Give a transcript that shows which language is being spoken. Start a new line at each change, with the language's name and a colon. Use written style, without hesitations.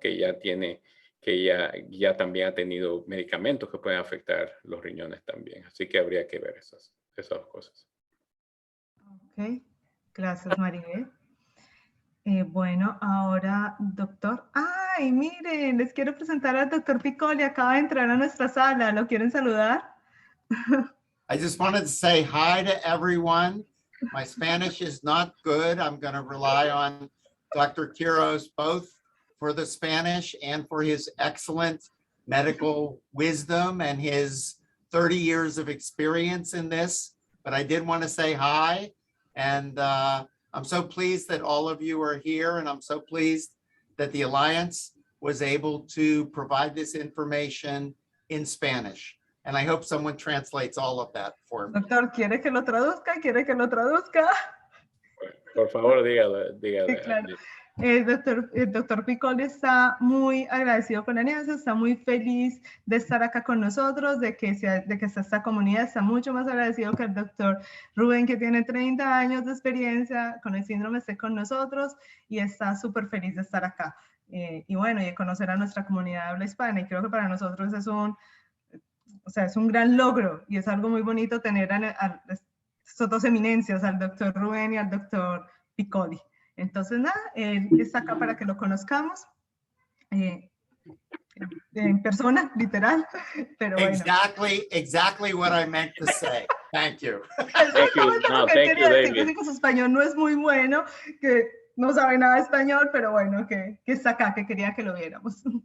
Spanish: Que ya también ha tenido medicamentos que pueden afectar los riñones también. Así que habría que ver esas dos cosas. Ok, gracias Maribel. Bueno, ahora, doctor. ¡Ay, miren! Les quiero presentar al doctor Piccoli. Acaba de entrar a nuestra sala. ¿Lo quieren saludar?
English: I just wanted to say hi to everyone. My Spanish is not good. I'm going to rely on Dr. Quiros both for the Spanish and for his excellent medical wisdom and his 30 years of experience in this. But I did want to say hi. And I'm so pleased that all of you are here. And I'm so pleased that the Alliance was able to provide this information in Spanish. And I hope someone translates all of that for me.
Spanish: Doctor, ¿quiere que lo traduzca? ¿Quiere que lo traduzca? Por favor, dígale. Sí, claro. El doctor Piccoli está muy agradecido con la alianza, está muy feliz de estar acá con nosotros, de que esta comunidad está mucho más agradecido que el doctor Rubén, que tiene 30 años de experiencia con el síndrome, esté con nosotros y está súper feliz de estar acá. Y bueno, y de conocer a nuestra comunidad de habla hispana, y creo que para nosotros es un gran logro y es algo muy bonito tener a estas dos eminencias, al doctor Rubén y al doctor Piccoli. Entonces, nada, él está acá para que lo conozcamos en persona, literal, pero bueno.
English: Exactly what I meant to say. Thank you. Thank you. No, thank you, David.
Spanish: Que su español no es muy bueno, que no sabe nada de español, pero bueno, que está acá, que quería que lo viéramos.